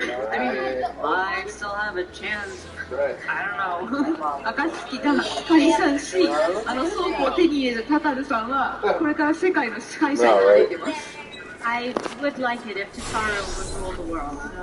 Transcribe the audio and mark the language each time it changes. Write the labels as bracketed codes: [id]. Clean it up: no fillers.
[en] I mean, I still have a chance. I don't know. [ja] 暁が解散し、あの倉庫を手に入れるタタルさんは、これから世界の支配者になっていきます。 [en] I would like it if Tataru would rule the world.